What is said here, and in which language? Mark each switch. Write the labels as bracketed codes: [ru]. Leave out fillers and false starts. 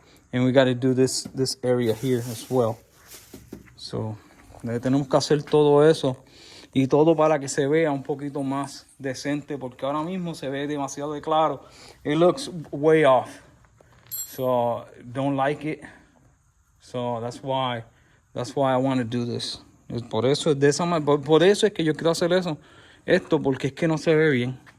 [en] And we gotta do this area here as well. [es] So, tenemos que hacer todo eso. Y todo para que se vea un poquito más decente, porque ahora mismo se ve demasiado de claro. [en] It looks way off. So don't like it. So that's why I want to do this. [es] Por eso es que yo quiero hacer esto, porque es que no se ve bien.